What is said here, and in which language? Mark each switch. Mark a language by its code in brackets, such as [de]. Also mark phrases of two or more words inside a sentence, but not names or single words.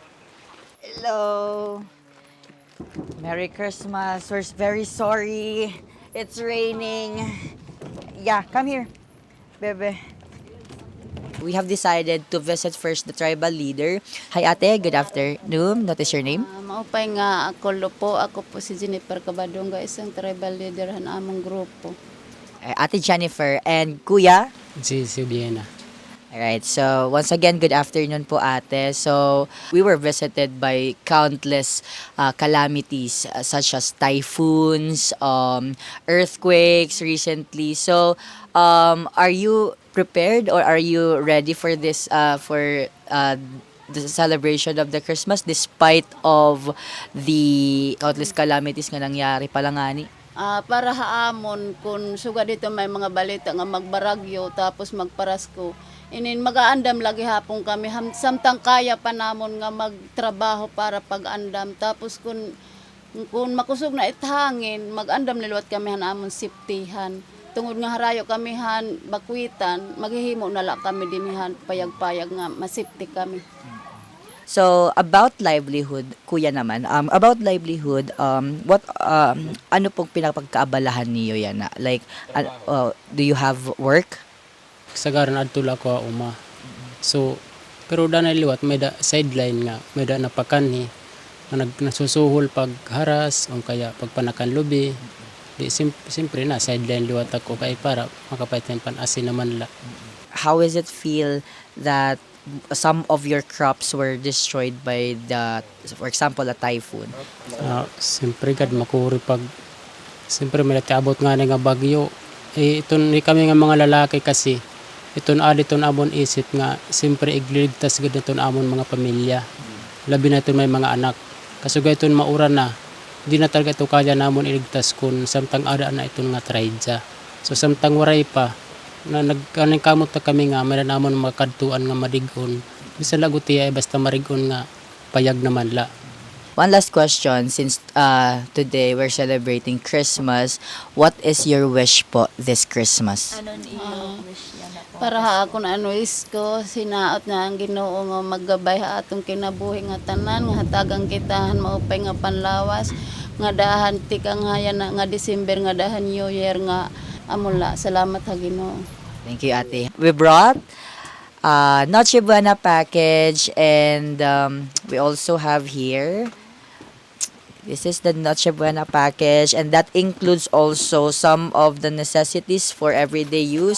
[en] So come on. Hello. Merry Christmas. We're very sorry. It's raining. Yeah, come here, bebe. We have decided to visit first the tribal leader. Hi ate, good afternoon. What is your name? [war] Maupay nga ako po si Jennifer Cabadonga, isang [en] tribal leader [war] han among grupo. [en] Ate Jennifer and Kuya. [war] Si Vienna. [en] Alright, so once again, good afternoon po ate. So, we were visited by countless calamities such as typhoons, earthquakes recently. So, are you prepared or are you ready for this, for the celebration of the Christmas despite of the countless calamities [war] nga nangyari palangani? Para haamon kung suga dito may mga balita nga magbaragyo tapos magparasko. Inin magaandam lagi hapon kami samtang kaya pa namon nga magtrabaho para pag-andam tapos kung makusog na ithangin magandam liluwat kami han amon siptihan. Tungod nga harayo kami han bakwitan maghihimo na la kami dinihan payag-payag nga masipti kami. [en] So, about livelihood, [tl] kuya naman, [en] about livelihood, what, [tl] ano pong pinapagkaabalahan niyo yan na? [en] Like, do you have work? [war] Sagaran adto la ko uma. So pero danay liwat may da sideline nga may da napakanhi nga nagsusuhol pag haras o kaya pag panakan lubi. Di simpre na sideline liwat ako kay para makapaitan pan asin naman la. [en] How is it feel that some of your crops were destroyed by the, for example, a typhoon? [war] Simpre gad makuri pag simpre may abot nga nga bagyo. Iton ni kami nga mga lalaki kasi iton aditon amon isip nga simpre igliligtas gud iton amon mga pamilya. Labi na iton may mga anak. Kasugay iton maura na. Di na talaga ito kaya namon iligtas kun samtang ada na iton nga traidya. So samtang waray pa na nagkaning kamot ta kami nga may namon makadtuan nga madigon. Bisan lagot ay basta marigon nga payag naman la. [en] One last question, since today we're celebrating Christmas, what is your wish po this Christmas? [war] Para ha akon ano isko sinaot na ang Ginoo nga maggabay ha atong kinabuhi nga tanan nga hatagang kitahan maupay nga panlawas nga dahan tikang haya na nga December nga dahan [en] New Year [war] nga amula. Salamat ha Ginoo. [en] Thank you, ate. We brought Noche Buena package and we also have here, this is the Noche Buena package and that includes also some of the necessities for everyday use.